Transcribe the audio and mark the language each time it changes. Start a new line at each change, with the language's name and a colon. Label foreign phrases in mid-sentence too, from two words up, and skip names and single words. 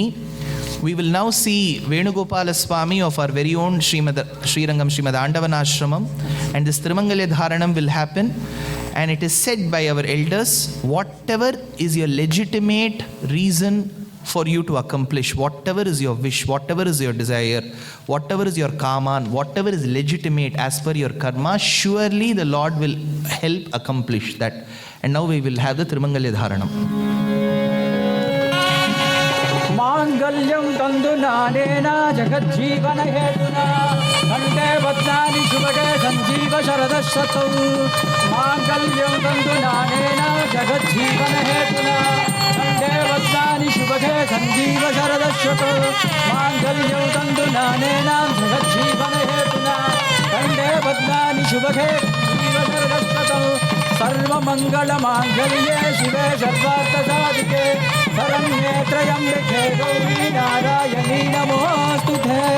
English: We will now see Venugopala Swami of our very own Srirangam Srimad Andavanashramam, and this Tirumangalya Dharanam will happen, and it is said by our elders, whatever is your legitimate reason for you to accomplish, whatever is your wish, whatever is your desire, whatever is your karma, whatever is legitimate as per your karma, surely the Lord will help accomplish that. And now we will have the Tirumangalya Dharanam.
Sanskrit: ಮಾಂಗಲ್ಯಂ ತಂದು ನಾನೇನ ಜಗಜ್ಜೀವನ ಹೇತುನಾ ಕಂಠೆ ಬದ್ನಾನಿ ಶುಭಗೆ ಸಂಜೀವ ಶರದ ಶತೌ ಮಾಂಗಲ್ಯಂ ತಂದು ನಾನೇನ ಜಗಜ್ಜೀವನ ಹೇತುನಾ ಕಂಠೆ ಬದ್ನಾನಿ ಶುಭಗೆ ಸಂಜೀವ ಶರದ ಶತೌ ಮಾಂಗಲ್ಯಂ ತಂದು ನಾನೇನ ಜಗಜ್ಜೀವನ ಹೇತುನಾ ಕಂಠೆ ಬದ್ನಾನಿ ಶುಭಗೆ ಸಂಜೀವ ಶರದ ಶತೌ ಸರ್ವಮಂಗಳ ಮಾಂಗಲ್ಯೆ ಶಿವೆ ಸರ್ವಾರ್ಥ ಸಾಧಿಕೆ ಶರಣ್ಯೇ ತ್ರಯಂಬಕೆ ಗೌರಿ ನಾರಾಯಣಿ ನಮೋಸ್ತುತೇ.